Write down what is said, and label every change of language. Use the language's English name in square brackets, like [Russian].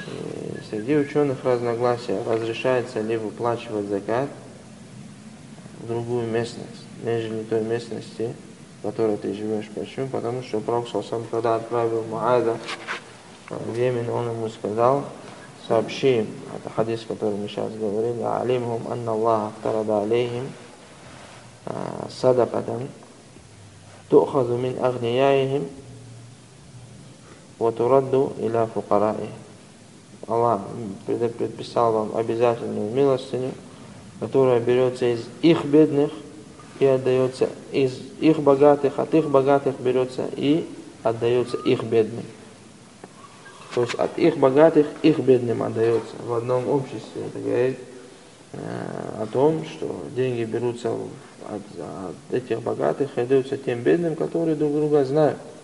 [Russian] И среди ученых разногласия, разрешается ли выплачивать закат в другую местность, нежели той местности, в которой ты живешь. Почему? Потому что Пророк саллаллаху алейхи ва саллям, когда отправил Муаза в Йемен, он ему сказал, сообщи им, это хадис, который мы сейчас говорили, [Arabic] «Алимхум анна Аллаха афтарада алейхим صدقة تؤخذ من أغنيائهم وترد إلى فقرائهم. [Russian] Аллах предписал вам обязательную милостыню, которая берется из их бедных и отдается из их богатых, от их богатых берется и отдается их бедным. То есть от их богатых их бедным отдается. В одном обществе это говорит о том, что деньги берутся от этих богатых и отдаются тем бедным, которые друг друга знают.